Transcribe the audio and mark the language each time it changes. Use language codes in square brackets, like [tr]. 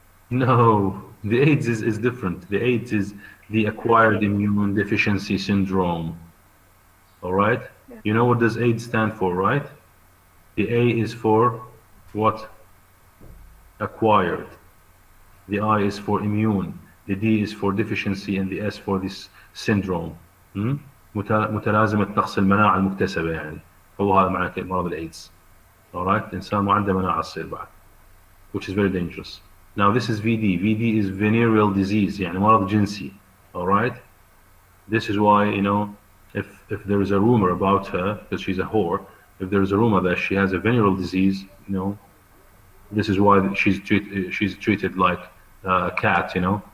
[en] No, the AIDS is different. The AIDS is the acquired immune deficiency syndrome. All right? You know what does AIDS stand for, right? The A is for what? Acquired. The I is for immune. The D is for deficiency, and the S for this syndrome. [ar] متلازمة نقص المناعة المكتسبة يعني. هو هذا معنى مرض الإيدز. [en] All right? [ar] الإنسان ما عنده مناعة تصير بعد. [en] Which is very dangerous. Now this is VD. VD is venereal disease, [ar] يعني مرض جنسي. [en] All right? This is why, you know, if there is a rumor about her, because she's a whore, if there is a rumor that she has a venereal disease, you know, this is why she's treated like a cat, you know.